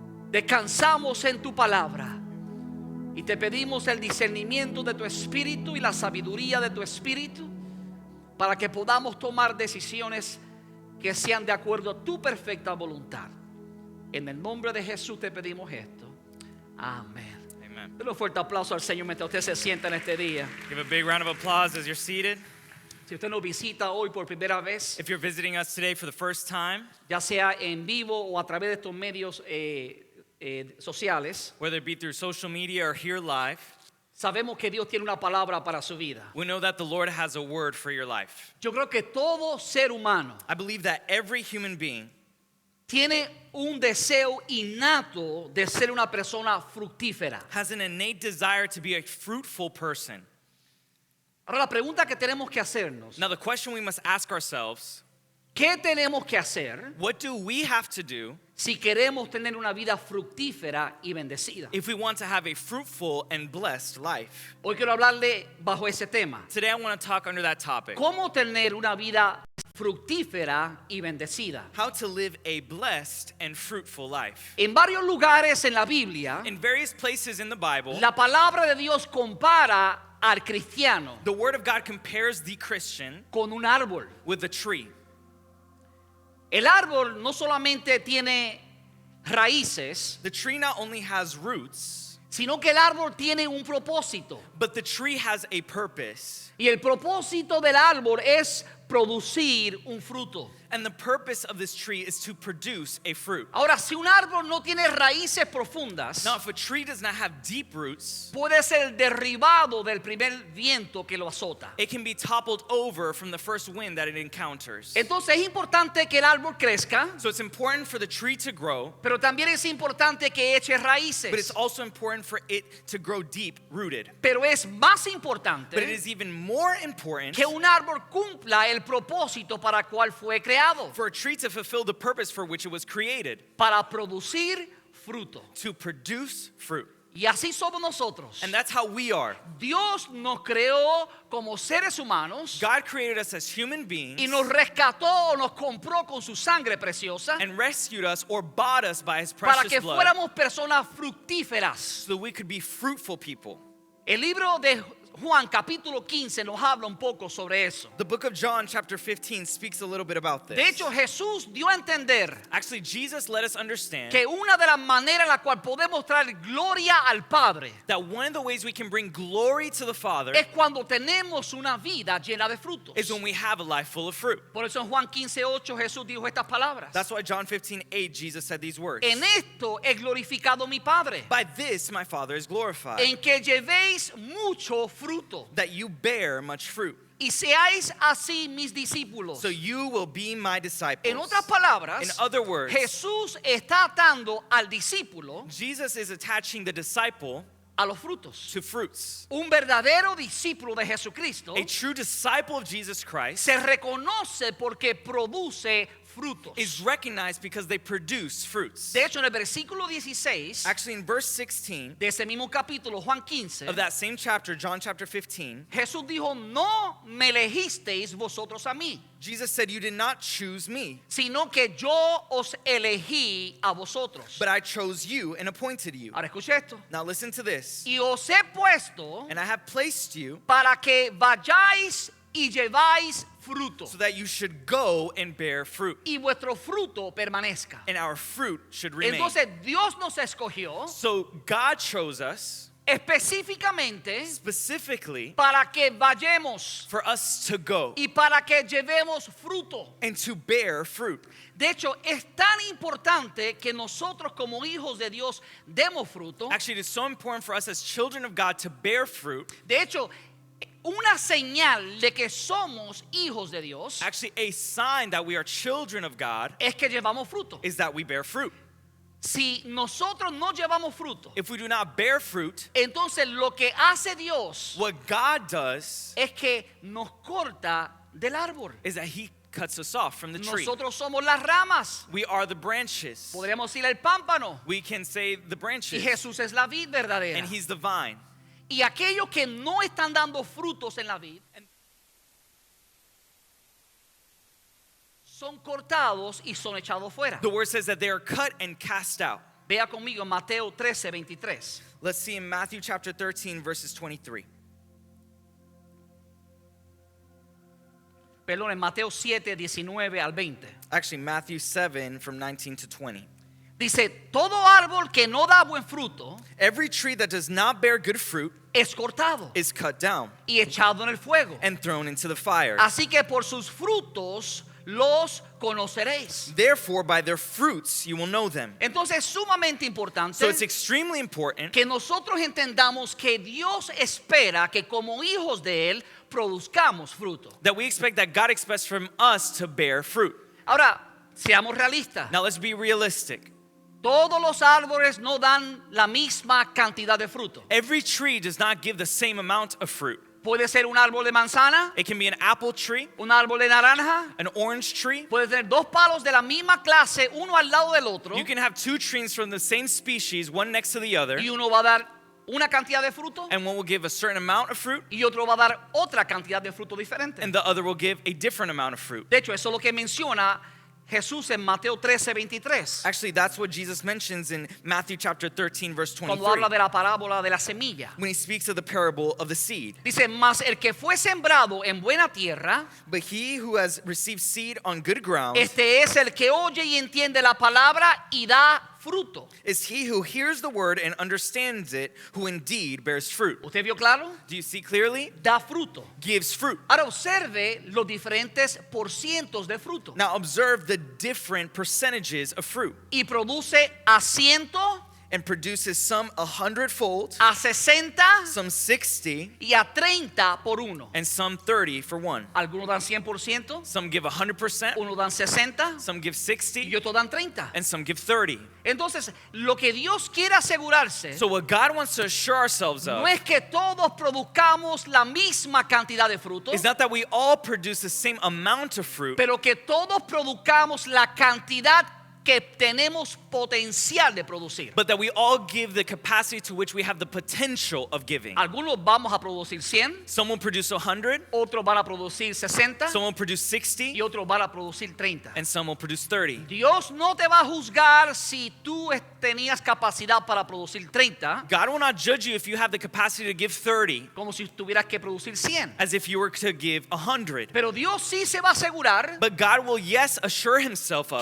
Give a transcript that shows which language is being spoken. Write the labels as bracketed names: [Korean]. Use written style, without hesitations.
[Spanish] Descansamos en tu palabra y te pedimos el discernimiento de tu Espíritu y la sabiduría de tu Espíritu, para que podamos tomar decisiones que sean de acuerdo a tu perfecta voluntad. En el nombre de Jesús te pedimos esto. Amén. Denle un fuerte aplauso al Señor mientras usted se sienta en este día. [English] Give a big round of applause as you're seated. [Spanish] Si usted nos visita hoy por primera vez, [English] If you're visiting us today for the first time, [Spanish] ya sea en vivo o a través de estos medios sociales, [English] whether it be through social media or here live, [Spanish] sabemos que Dios tiene una palabra para su vida. [English] we know that the Lord has a word for your life. [Spanish] Yo creo que todo ser humano [English] I believe that every human being [Spanish] tiene un deseo innato de ser una persona fructífera. [English] has an innate desire to be a fruitful person. [Spanish] Ahora la pregunta que tenemos que hacernos, [English] Now the question we must ask ourselves, [Spanish] ¿qué tenemos que hacer [English] what do we have to do [Spanish] si queremos tener una vida fructífera y bendecida? [English] if we want to have a fruitful and blessed life? [Spanish] Hoy quiero hablarle bajo ese tema. [English] Today I want to talk under that topic. [Spanish] ¿Cómo tener una vida fructífera y bendecida? [English] How to live a blessed and fruitful life. [Spanish] En varios lugares en la Biblia, [English] In various places in the Bible, [Spanish] la palabra de Dios compara al cristiano [English] the Word of God compares the Christian [Spanish] con un árbol. [English] with a tree. [Spanish] El árbol no solamente tiene raíces, [English] The tree not only has roots, [Spanish] sino que el árbol tiene un propósito. [English] but the tree has a purpose. [Spanish] Y el propósito del árbol es producir un fruto. [English] And the purpose of this tree is to produce a fruit. [Spanish] Ahora, si un árbol no tiene raíces profundas, [English] Now, if a tree does not have deep roots, [Spanish] puede ser derribado del primer viento que lo azota. [English] it can be toppled over from the first wind that it encounters. [Spanish] Entonces es importante que el árbol crezca, [English] So it's important for the tree to grow, [Spanish] pero también es importante que eche [English] but it's [Spanish] raíces. [English] also important for it to grow deep rooted. [Spanish] Pero es más [English] But it [Spanish] importante [English] is even more important [Spanish] que un árbol cumpla el propósito para el cual fue creado, [English] for a tree to fulfill the purpose for which it was created, [Spanish] para producir fruto. [English] to produce fruit. [Spanish] Y así somos nosotros. [English] And that's how we are. [Spanish] Dios nos creó como seres humanos [English] God created us as human beings [Spanish] y nos rescató o nos compró con su sangre preciosa [English] and rescued us or bought us by his [Spanish] para [English] precious [Spanish] que [English] blood [Spanish] fuéramos personas fructíferas. [English] so that we could be fruitful people. [Spanish] El libro de Juan capítulo 15 nos habla un poco sobre eso. [English] The book of John chapter 15 speaks a little bit about this. [Spanish] De hecho, Jesús dio a entender [English] Actually, Jesus let us understand [Spanish] que una de las maneras en la cual podemos traer gloria al Padre [English] that one of the ways we can bring glory to the Father [Spanish] es cuando tenemos una vida llena de frutos. [English] is when we have a life full of fruit. [Spanish] Por eso en Juan 15:8 Jesús dijo estas palabras: [English] That's why John 15:8 Jesus said these words. [Spanish] En esto he glorificado mi Padre, [English] By this my Father is glorified, [Spanish] en que llevéis mucho fruto [English] that you bear much fruit, [Spanish] y seáis así mis discípulos. [English] so you will be my disciples. [Spanish] En otras palabras, [English] In other words, [Spanish] Jesús está atando al discípulo [English] Jesus is attaching the disciple [Spanish] a los frutos. [English] to fruits. [Spanish] Un verdadero discípulo de Jesucristo [English] A true disciple of Jesus Christ [Spanish] se reconoce porque produce frutos. [English] is recognized because they produce fruits. [Spanish] De hecho, en el versículo 16 [English] Actually, in verse 16 [Spanish] de ese mismo capítulo, Juan 15, [English] of that same chapter, John chapter 15, [Spanish] Jesús dijo, no me elegisteis vosotros a mí, [English] Jesus said, "You did not choose me, [Spanish] sino que yo os elegí a vosotros. [English] but I chose you and appointed you." [Spanish] Ahora escuche esto. [English] Now listen to this. [Spanish] Y os he puesto [English] "And I have placed you [Spanish] para que vayáis y lleváis fruto, [English] so that you should go and bear fruit, [Spanish] y vuestro fruto permanezca. [English] and our fruit should remain." [Spanish] Entonces Dios nos escogió [English] So God chose us [Spanish] específicamente [English] specifically [Spanish] para que vayamos [English] for us to go [Spanish] y para que llevemos fruto. [English] and to bear fruit. [Spanish] De hecho, es tan importante que nosotros como hijos de Dios demos fruto. [English] Actually, it is so important for us as children of God to bear fruit. [Spanish] De hecho, una señal de que somos hijos de Dios [English] Actually, a sign that we are children of God [Spanish] es que llevamos fruto. [English] is that we bear fruit. [Spanish] Si nosotros no llevamos fruto, [English] If we do not bear fruit, [Spanish] entonces lo que hace Dios [English] what God does [Spanish] es que nos corta del árbol. [English] is that He cuts us off from the tree. [Spanish] Nosotros somos las ramas. [English] We are the branches. [Spanish] Podríamos decir el pámpano. [English] We can say the [Spanish] Y [English] branches, [Spanish] Jesús es la vid verdadera. [English] and He's the vine. [Spanish] Y aquellos que no están dando frutos en la vid son cortados y son echados fuera. [English] The word says that they are cut and cast out. [Spanish] Vea conmigo en Mateo 13:23. [English] Let's see in Matthew chapter 13, verses 23. [Spanish] Perdón, en Mateo 7:19 al 20. [English] Actually, Matthew 7, from 19 to 20. [Spanish] Dice, todo árbol que no da buen fruto [English] Every tree that does not bear good fruit [Spanish] es cortado [English] is cut down [Spanish] y echado en el fuego. [English] and thrown into the fire. [Spanish] Así que por sus frutos los conoceréis. [English] Therefore, by their fruits you will know them. [Spanish] Entonces es sumamente importante [English] So it's extremely important [Spanish] que nosotros entendamos que Dios espera que como hijos de Él produzcamos fruto. [English] that we expect that God expects from us to bear fruit. [Spanish] Ahora, seamos realistas. [English] Now let's be realistic. [Spanish] Todos los árboles no dan la misma cantidad de fruto. [English] Every tree does not give the same amount of fruit. [Spanish] Puede ser un árbol de manzana, [English] It can be an apple tree, [Spanish] un árbol de naranja, [English] an orange tree. [Spanish] puede tener dos palos de la misma clase, uno al lado del otro, [English] You can have two trees from the same species, one next to the other, [Spanish] y uno va a dar una cantidad de fruto [English] and one will give a certain amount of fruit, [Spanish] y otro va a dar otra cantidad de fruto diferente. [English] and the other will give a different amount of fruit. [Spanish] De hecho, eso es lo que menciona Jesús en Mateo 13:23, [English] Actually, that's what Jesus mentions in Matthew chapter 13, verse [Spanish] cuando [English] 23, [Spanish] habla de la parábola de la semilla. [English] when he speaks of the parable of the seed. [Spanish] Dice, mas el que fue sembrado en buena tierra, [English] But he who has received seed on good ground [Spanish] este es el que oye y entiende la palabra y da fruto. [English] is he who hears the word and understands it, who indeed bears fruit. [Spanish] ¿Usted vio claro? [English] Do you see clearly? [Spanish] Da fruto. [English] Gives fruit. [Spanish] Ahora observe los diferentes porcientos de fruto. [English] Now observe the different percentages of fruit, [Spanish] Y produce a 100, [English] and produces some 100-fold, [Spanish] a 60 [English] some 60, [Spanish] y a 30 por uno. [English] and some 30 for one. [Spanish] Algunos dan 100%, [English] Some give 100%, [Spanish] unos dan 60 [English] some give [Spanish] y [English] 60, [Spanish] otros dan 30. [English] and some give 30. [Spanish] Entonces, lo que Dios quiere asegurarse [English] So what God wants to assure ourselves of [Spanish] no es que todos produzcamos la misma cantidad de fruto, [English] is not that we all produce the same amount of fruit, [Spanish] pero que todos produzcamos la cantidad que tenemos potencial de producir. [English] but that we all give the capacity to which we have the potential of giving. [Spanish] Algunos vamos a producir 100, [English] Some will produce 100, [Spanish] otros van a producir 60 [English] some will produce [Spanish] y [English] 60, [Spanish] otros van a producir 30. [English] and some will produce 30. [Spanish] Dios no te va a juzgar si tú tenías capacidad para producir 30, [English] God will not judge you if you have the capacity to give 30 [Spanish] como si tuvieras que producir 100. [English] as if you were to give 100. [Spanish] Pero Dios sí se va a asegurar [English] But God will, yes, assure himself of